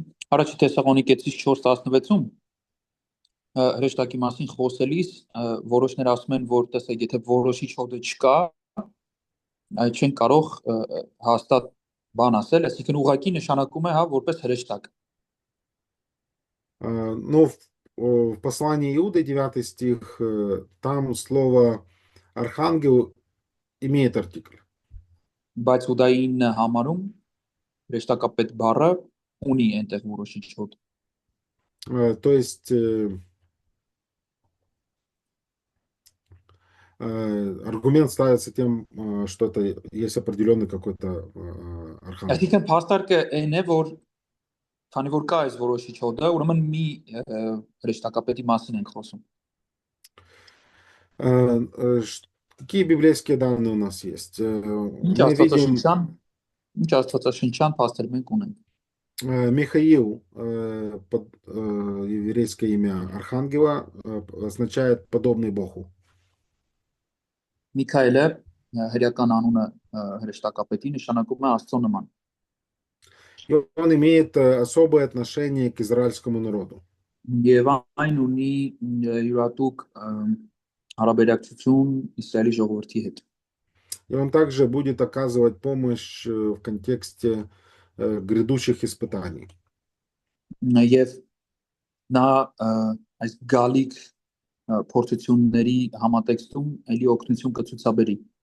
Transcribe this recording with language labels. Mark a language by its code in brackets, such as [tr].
[hy] Առաջի Թեսաղոնիկեցիս 4:16-ում հրեշտակի մասին խոսելիս որոշներ ասում են, որ տեսեք, եթե որոշիչ հոդը չկա, այդ չեն կարող հաստատ բան ասել, այսինքն ուղղակի նշանակում է, հա, որպես հրեշտակ։ [ru] Но в послании Иуды, 9 стих, там слово архангел имеет артикль. [hy] Բայց Հուդային համարում հրեշտակապետ բառը ունի այնտեղ որոշիչ հոդ։ [ru] То есть аргумент ставится тем, что это есть определенный какой-то архангел. [hy] Այսինքն փաստարկը այն է, որ քանի որ կա այս որոշիչ հոդը, ուրեմն մի հրեշտակապետի մասին ենք խոսում։ [ru] Какие библейские данные у нас есть? [hy] Ինչ [ru] Мы видим [hy] Աստվածաշնչյան փաստեր մենք ունենք։ [ru] Михаил, еврейское имя архангела, означает подобный Богу. [hy] Միքայելը հրեական անունը հրեշտակապետի նշանակում է Աստծո նման։ [ru] И он имеет особое отношение к израильскому народу. [hy] Եվ այն ունի յուրատուկ հարաբերակցություն Իսրայելի ժողովրդի հետ։ [ru] И он также будет оказывать помощь в контексте грядущих испытаний. [hy] Եվ նա այս գալիք փորձությունների համատեքստում էլի օգնություն կցուցաբերի։